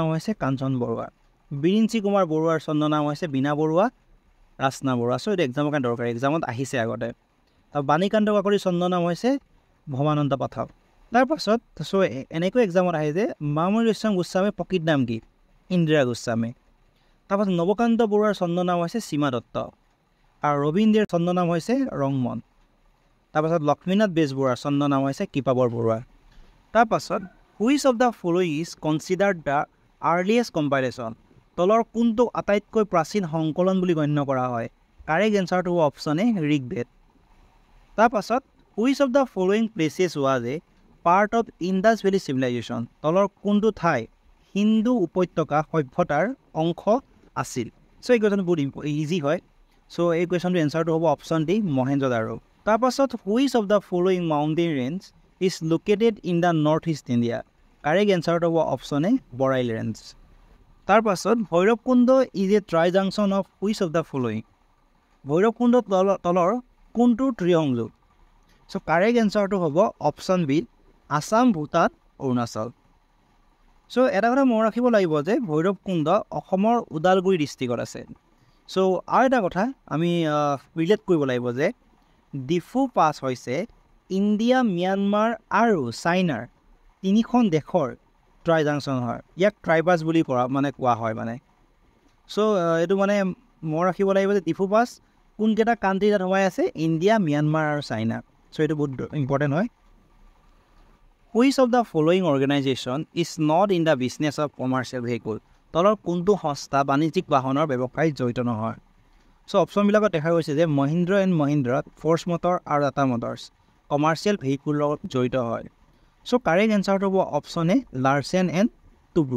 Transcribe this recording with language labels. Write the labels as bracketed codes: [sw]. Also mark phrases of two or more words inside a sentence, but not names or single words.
[as] হৈছে কাঞ্চন বৰুৱা বিৰিঞ্চি কুমাৰ বৰুৱাৰ চন্দ নাম হৈছে বীণা বৰুৱা ৰাচনা বৰুৱা এইটো এক্সামৰ কাৰণে দৰকাৰী এক্সামত আহিছে আগতে বাণীকান্ত কাকতিৰ চন্দ নাম হৈছে ভৱানন্দ পাঠক তাৰপাছত এনেকৈ এক্সামত আহে যে মামনি ৰয়ছম গোস্বামীৰ প্ৰকৃত নাম কি ইন্দিৰা গোস্বামী তাৰপাছত নৱকান্ত বৰুৱাৰ চন্দ্ৰ নাম হৈছে সীমা দত্ত আৰু ৰবীন্দ্ৰৰ চন্দ্ৰ নাম হৈছে ৰংমন। তাৰপাছত লক্ষ্মীনাথ বেজবৰুৱাৰ চন্দ্ৰ নাম হৈছে কৃপাবৰ বৰুৱা। [en] তাৰপাছত Which of the following is considered the earliest compilation, [as] তলৰ কোনটো আটাইতকৈ প্ৰাচীন সংকলন বুলি গণ্য কৰা হয়? [en] correct answer [as] হ'ব [en] option A [as] ঋগ্বেদ। [en] তাৰপাছত Which of the following places was a part of Indus Valley civilization, [as] তলৰ কোনটো ঠাই হিন্দু উপত্যকা সভ্যতাৰ অংশ আছিল? চ' এই কুৱেশ্যনটো বহুত ইজি হয়। চ' এই কুৱেশ্যনটোৰ এনচাৰটো হ'ব [en] option D [as] মহেঞ্জোদাৰো। [en] তাৰপাছত Which of the following mountain range is located in the North East India? correct answer [as] হ'ব [en] option A Barail range. তাৰপাছত Bhairabkunda is a tri junction of which of the following? [as] ভৈৰৱকুণ্ড তলৰ কোনটো ত্ৰিসংযোগ? [en] So correct answer [as] হ'ব [en] option B [as] আছাম, ভূটান, অৰুণাচল। চ' এটা কথা মনত ৰাখিব লাগিব যে ভৈৰৱকুণ্ড অসমৰ ওদালগুৰি ডিষ্ট্ৰিক্টত আছে। চ' আৰু এটা কথা আমি ৰিলেট কৰিব লাগিব যে ডিফু পাছ হৈছে ইণ্ডিয়া, ম্যানমাৰ আৰু চাইনাৰ তিনিখন দেশৰ [en] tri junction [as] হয়। ইয়াক ট্ৰাইপাছ বুলি কোৱা হয় মানে। চ' এইটো মানে মনত ৰাখিব লাগিব যে ডিফু পাছ কোনকেইটা কাণ্ট্ৰি তাত সোমাই আছে? ইণ্ডিয়া, ম্যানমাৰ আৰু চাইনা। চ' এইটো বহুত ইম্পৰ্টেণ্ট হয়। [en] Which of the following organization is not in the business of commercial vehicle, [as] তলৰ কোনটো সংস্থা বাণিজ্যিক বাহনৰ ব্যৱসায়ত জড়িত নহয়? চ' অপশ্যনবিলাকত দেখা গৈছে যে মহিন্দ্ৰ এণ্ড মহিন্দ্ৰত, ফ'ৰ্চ মটৰ আৰু টাটা মটৰ্ছ [en] commercial vehicle [as] লগত জড়িত হয়। [en] So correct answer [as] হ'ব [en] option A [as] লাৰ্চেন এণ্ড টুব্ৰো।